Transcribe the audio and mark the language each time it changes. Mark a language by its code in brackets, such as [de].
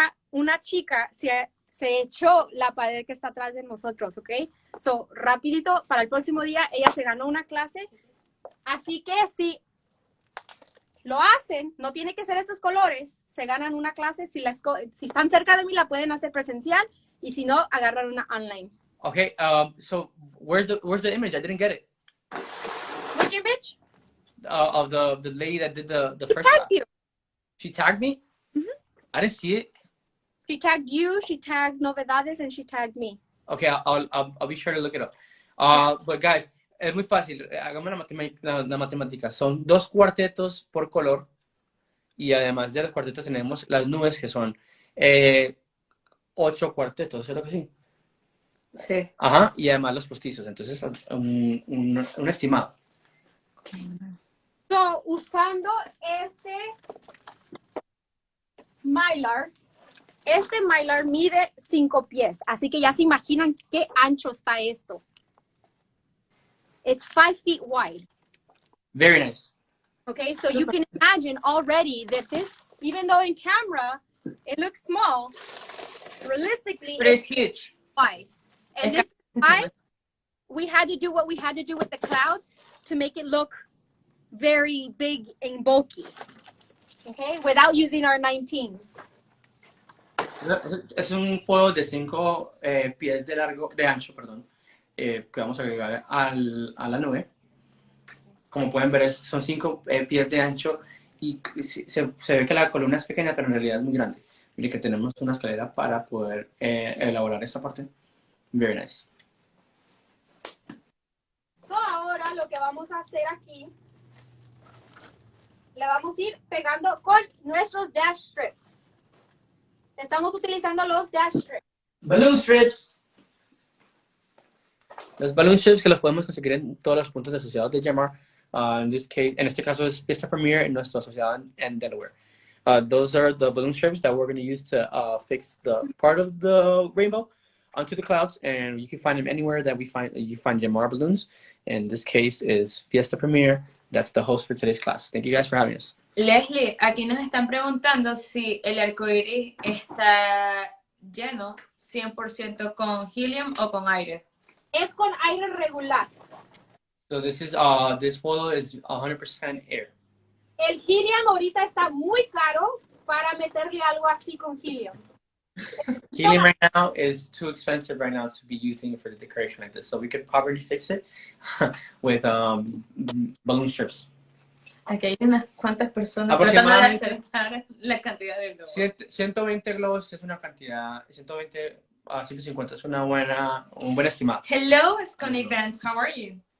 [es] Una chica se echó la pared que está atrás de nosotros, ¿ok? So, rapidito, para el próximo día, ella se ganó una clase. Así que si lo hacen, no tiene que ser estos colores, se ganan una clase. Si están cerca de mí, la pueden hacer presencial, y si no, agarrar una online. [en] Okay, so where's the image? I didn't get it. Which image? Of the lady that did the first tagged you. She tagged me? Mm-hmm. I didn't see it. She tagged you, she tagged Novedades, and she tagged me. Okay, I'll be sure to look it up. But guys, [es] es muy fácil. Hagamos la matemática. Son 2 cuartetos por color. Y además de los cuartetos tenemos las nubes, que son 8 cuartetos, ¿es lo que sí? Sí. Ajá, y además los postizos. Entonces, un estimado. So, usando este Mylar mide 5 pies, así que ya se imaginan qué ancho está esto. [en] It's 5 feet wide. Very nice. Okay, so you can imagine already that this, even though in camera it looks small, realistically it's huge. Wide. And this is why we had to do what we had to do with the clouds to make it look very big and bulky. Okay, without using our 19. [es] Es un foil de 5 pies de ancho, perdón, que vamos a agregar a la nube. Como pueden ver, son 5 pies de ancho y se ve que la columna es pequeña, pero en realidad es muy grande. Miren que tenemos una escalera para poder elaborar esta parte. [en] Very nice. [es] So ahora lo que vamos a hacer aquí, le vamos a ir pegando con nuestros dash strips. Estamos utilizando los dash strips. Balloon strips. Los balloon strips que los podemos conseguir en todos los puntos asociados de Gemar. En este caso es Fiesta Premier en nuestro asociado en Delaware. [en] Those are the balloon strips that we're going to use to fix the part of the rainbow onto the clouds, and you can find them anywhere that you find Gemar balloons. In this case is Fiesta Premier. That's the host for today's class. Thank you guys for having us. [es] Leslie, aquí nos están preguntando si el arco iris está lleno 100% con helium o con aire. Es con aire regular. [en] So this photo is 100% air. [es] El helium ahorita está muy caro para meterle algo así con helium. [en] Helium right now is too expensive right now to be using for the decoration like this. So we could probably fix it with balloon strips. [es] Aquí hay unas cuantas personas Aproximadamente tratando de acertar la cantidad de globos. 120 globos es una cantidad, 120 a 150 es un buen estimado. [en] Hello, Scone Events, how are you?